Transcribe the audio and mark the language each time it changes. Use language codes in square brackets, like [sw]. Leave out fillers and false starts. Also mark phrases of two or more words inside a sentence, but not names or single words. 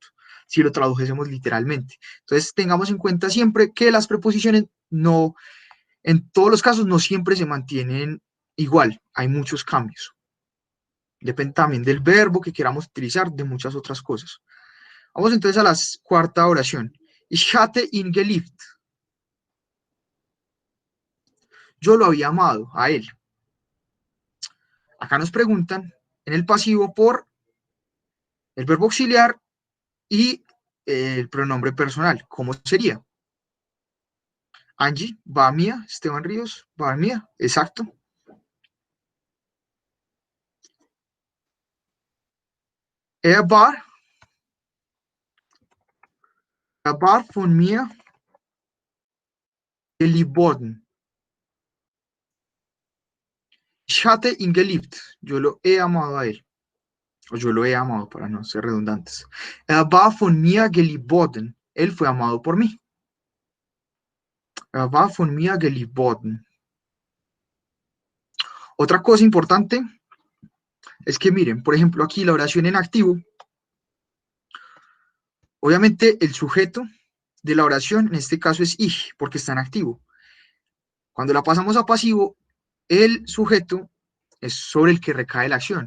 [es] Si lo tradujésemos literalmente. Entonces, tengamos en cuenta siempre que las preposiciones no, en todos los casos, no siempre se mantienen igual. Hay muchos cambios. Depende también del verbo que queramos utilizar, de muchas otras cosas. Vamos entonces a la cuarta oración. [de] Ich hatte ihn geliebt. [es] Yo lo había amado, a él. Acá nos preguntan en el pasivo por el verbo auxiliar y el pronombre personal. ¿Cómo sería? Angie, va mía, Esteban Ríos, va mía, exacto. [de] Er war von mir geliebt worden. Ich hatte ihn geliebt. [es] Yo lo he amado a él. O yo lo he amado, para no ser redundantes. [de] Er war von mir geliebt worden. [es] Él fue amado por mí. [de] Er war von mir geliebt worden. [es] Otra cosa importante es que miren, por ejemplo, aquí la oración en activo, obviamente el sujeto de la oración en este caso es ich, porque está en activo. Cuando la pasamos a pasivo, el sujeto es sobre el que recae la acción.